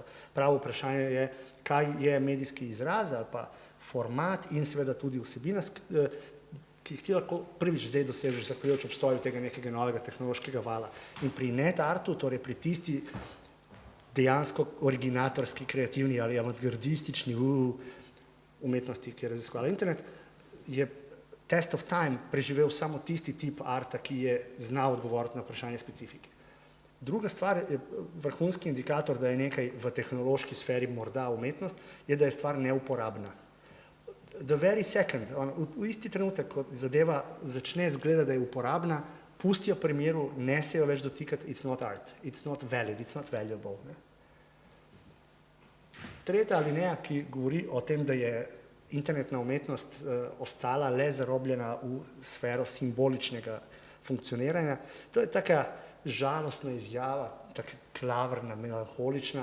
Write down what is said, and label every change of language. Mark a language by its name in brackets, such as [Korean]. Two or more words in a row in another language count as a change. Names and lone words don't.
[Slovenian] Pravo vprašanje je, kaj je medijski izraz ali pa format in seveda tudi vsebina, ki jih ti lahko prvič zdaj dosežeš zahvaljujoč obstoju tega nekega novega tehnološkega vala. In pri net artu, torej pri tisti dejansko originatorski, kreativni ali avantgardistični umetnosti, ki je raziskovala internet, je [English] test of time [Slovenian] preživel samo tisti tip arta, ki je znal odgovoriti na vprašanje specifike. Druga stvar, vrhunski indikator, da je nekaj v tehnološki sferi morda umetnost, je, da je stvar neuporabna. [English] The very second, [Slovenian] v isti trenutek, ko zadeva začne izgledati, da je uporabna, pustijo primeru, ne se jo več dotikati, [English] it's not art, it's not valid, it's not valuable. [Slovenian] Tretja alineja, ki govori o tem, da je internetna umetnost ostala le zarobljena v sfero simboličnega funkcioniranja, to je taka žalostna izjava, tako klavrna, melanholična.